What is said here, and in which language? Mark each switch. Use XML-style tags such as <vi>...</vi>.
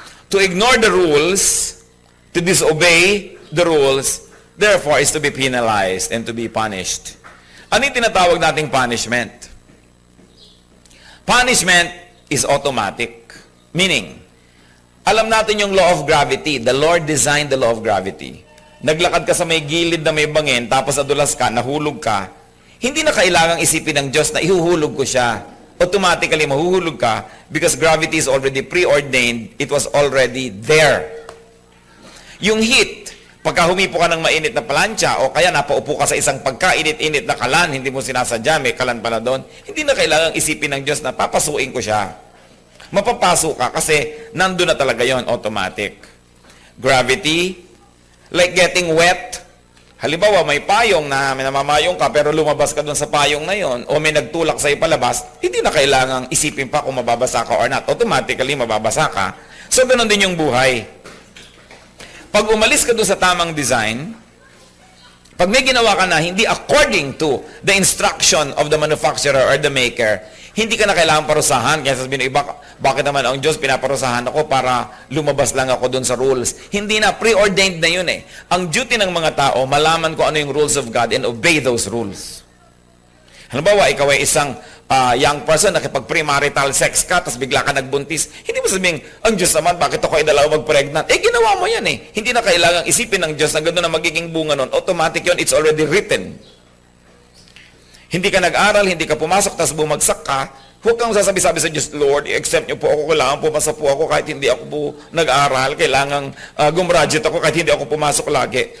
<en>To ignore the rules, to disobey the rules, therefore, is to be penalized and to be punished.</en> <tl>Ano yung tinatawag nating punishment?</tl> <en>Punishment is automatic. Meaning,</en> <tl>alam natin yung</tl> <en>law of gravity. The Lord designed the law of gravity.</en> <tl>Naglakad ka sa may gilid na may bangin, tapos nadulas ka, nahulog ka, hindi na kailangang isipin ng Diyos na ihuhulog ko siya.</tl> <en>Automatically,</en> <tl>mahuhulog ka</tl> <en>because gravity is already preordained. It was already there.</en> <tl>Yung heat, pagka humipo ka ng mainit na plancha o kaya napaupo ka sa isang pagkainit-init na kalan, hindi mo sinasadya, may kalan pala doon, hindi na kailangang isipin ng Diyos na papasuin ko siya. Mapapasok ka kasi nandun na talaga yon, automatic.</tl> <en>Gravity, like getting wet.</en> <tl>Halimbawa, may payong na namamayong ka pero lumabas ka dun sa payong na yon o may nagtulak sa'yo palabas, hindi na kailangang isipin pa kung mababasa ka or not. Automatically, mababasa ka. So, ganun din yung buhay. Pag umalis ka dun sa tamang design, pag may ginawa ka na hindi</tl> <en>according to the instruction of the manufacturer or the maker,</en> <tl>hindi ka na kailangan parusahan. Kaya sasabihin ng iba, bakit naman ang Diyos pinaparusahan ako para lumabas lang ako dun sa rules? Hindi na, preordained na yun eh. Ang duty ng mga tao, malaman ko ano yung rules of God</tl> <en>and obey those rules.</en> <tl>Halimbawa, ikaw ay isang young person, nakipag-premarital sex ka, tapos bigla ka nagbuntis. Hindi mo sabihin, ang Diyos naman, bakit ako ay dalawa mag-pregnant? Eh, ginawa mo yan eh. Hindi na kailangang isipin ng Diyos na gano'n na magiging bunga nun.</tl> <en>Automatic yun, it's already written.</en> <tl>Hindi ka nag-aral, hindi ka pumasok, tapos bumagsak ka, huwag kang sasabi-sabi sa Diyos, Lord, i-accept niyo po ako, kailangan pumasa po ako kahit hindi ako po nag-aral, kailangan gumraduate ako kahit hindi ako pumasok lagi.</tl>